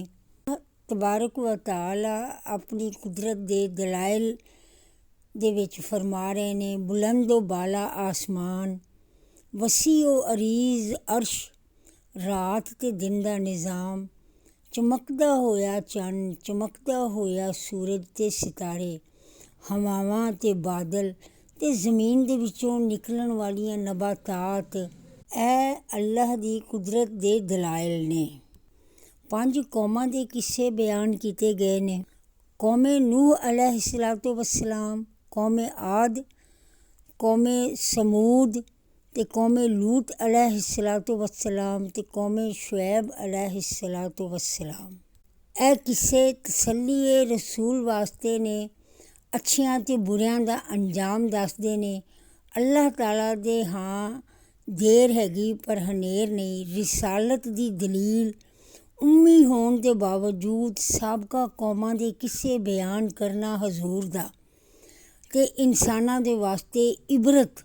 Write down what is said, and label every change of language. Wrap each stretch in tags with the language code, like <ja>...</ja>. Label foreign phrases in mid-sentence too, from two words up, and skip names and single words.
<ar>تبارك وتعالى</ar> <pa>ਆਪਣੀ ਕੁਦਰਤ ਦੇ ਦਲਾਇਲ ਦੇ ਵਿੱਚ ਫਰਮਾ ਰਹੇ ਨੇ, ਬੁਲੰਦੋ ਬਾਲਾ ਆਸਮਾਨ, ਵਸੀਓ ਅਰੀਜ਼ ਅਰਸ਼, ਰਾਤ ਤੇ ਦਿਨ ਦਾ ਨਿਜ਼ਾਮ, ਚਮਕਦਾ ਹੋਇਆ ਚੰਨ, ਚਮਕਦਾ ਹੋਇਆ ਸੂਰਜ ਤੇ ਸਿਤਾਰੇ, ਹਵਾਵਾਂ ਤੇ ਬਾਦਲ ਤੇ ਜ਼ਮੀਨ ਦੇ ਵਿੱਚੋਂ ਨਿਕਲਣ ਵਾਲੀਆਂ ਨਬਾਤਾਤ, ਇਹ ਅੱਲਾਹ ਦੀ ਕੁਦਰਤ ਦੇ ਦਲਾਇਲ ਨੇ। 5 ਕੌਮਾਂ ਦੇ ਕਿੱਸੇ ਬਿਆਨ ਕੀਤੇ ਗਏ ਨੇ। ਕੌਮੇ ਨੂਹ</pa> <ar>عليه الصلاة والسلام,</ar> <pa>ਕੌਮੇ ਆਦ, ਕੌਮੇ ਸਮੂਦ ਤੇ ਕੌਮੇ ਲੂਤ</pa> <ar>عليه الصلاة والسلام</ar> <pa>ਤੇ ਕੌਮੇ ਸ਼ੁਐਬ</pa> <ar>عليه الصلاة والسلام.</ar> <pa>ਇਹ ਕਿੱਸੇ ਤਸੱਲੀਏ ਰਸੂਲ ਵਾਸਤੇ ਨੇ, ਅੱਛਿਆਂ ਤੇ ਬੁਰਿਆਂ ਦਾ ਅੰਜਾਮ ਦੱਸਦੇ ਨੇ। ਅੱਲਾਹ ਤਾਲਾ ਦੇ ਹਾਂ ਦੇਰ ਹੈਗੀ ਪਰ ਹਨੇਰ ਨਹੀਂ, ਰਿਸਾਲਤ ਦੀ ਦਲੀਲ। ਉਮੀ ਹੋਣ ਦੇ ਬਾਵਜੂਦ ਸਾਬਕਾ ਕੌਮਾਂ ਦੇ ਕਿੱਸੇ ਬਿਆਨ ਕਰਨਾ ਹਜ਼ੂਰ ਦਾ ਤੇ ਇਨਸਾਨਾਂ ਦੇ ਵਾਸਤੇ ਇਬਰਤ।</pa>